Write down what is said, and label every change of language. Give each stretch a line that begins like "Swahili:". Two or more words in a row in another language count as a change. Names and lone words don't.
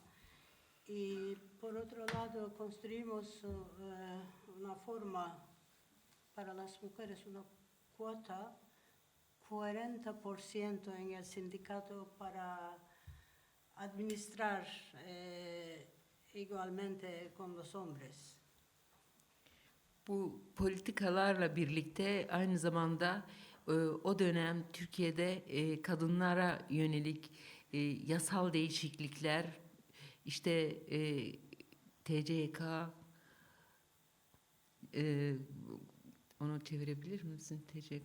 Spanish: Y por otro lado, construimos una forma para las mujeres, una cuota 40% en el sindicato para administrar igualmente con los hombres.
Turkish: Bu politikalarla birlikte aynı zamanda o dönem Türkiye'de kadınlara yönelik yasal değişiklikler, işte TCK, onu çevirebilir misin TCK?